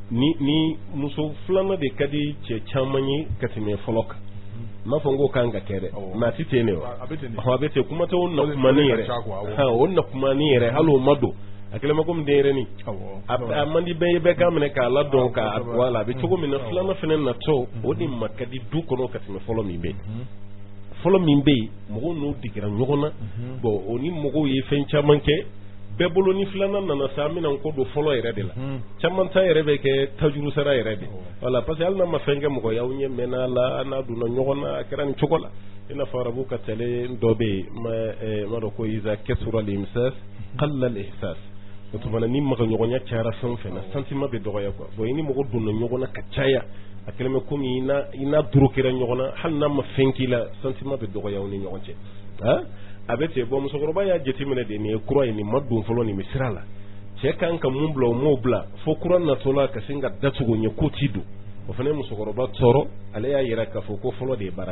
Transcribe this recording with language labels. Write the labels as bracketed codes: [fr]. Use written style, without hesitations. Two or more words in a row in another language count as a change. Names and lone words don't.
[bm] ni muso filanan de ka di cɛ caman ye ka tɛmɛ fɔlɔ kan m'a fɔ n ko kan ka kɛ dɛ mais a tɛ ten de wa a bɛ ten kuma tɛ o nakumani yɛrɛ o nakumani yɛrɛ hali o ma don a kɛlen ma komi denyɛrɛnin a man di bɛɛ ye bɛɛ k'a minɛ k'a ladɔn k'a wala a bɛ cogo min na filanan fana natɔ o de ma ka di du kɔnɔ ka tɛmɛ fɔlɔ min bɛ yen fɔlɔ min bɛ yen mɔgɔw n'o digira ɲɔgɔn na bon o ni mɔgɔw ye fɛn caman kɛ bɛɛ bolo ni filanan nana sa an bɛna n ko don fɔlɔ yɛrɛ de la caman ta yɛrɛ bɛ kɛ tajuru sara yɛrɛ de wala parce que hali n'a ma fɛn kɛ mɔgɔ y'aw ɲɛ mɛnna la n'a donna ɲɔgɔn na a kɛra nin cogo la i n'a fɔ arabu ka tɛle dɔ bɛ yen ma dɔn ko [ar] إذا كثر المساس قل الإحساس [bm] o tuma ni magaɲɔgɔnya cayara fɛn o fɛn na sentiment bɛ dɔgɔya quoi bon i ni mɔgɔ donna ɲɔgɔn na ka caya a kɛlen bɛ komi i n'a doro kɛra ɲɔgɔn na hali n'a ma fɛn k'i la sentiment bɛ dɔgɔya aw ni ɲɔgɔn cɛ a bɛ ten bon musokɔrɔba y'a jateminɛ de nin ye kura ye nin ma don fɔlɔ nin bɛ sira la cɛ kan ka mun bila o m'o bila fo kura natɔla ka sin ka datugu ɲɛ ko ti don o fana ye musokɔrɔba tɔɔrɔ ale y'a yira k'a fɔ ko fɔlɔ de ye baara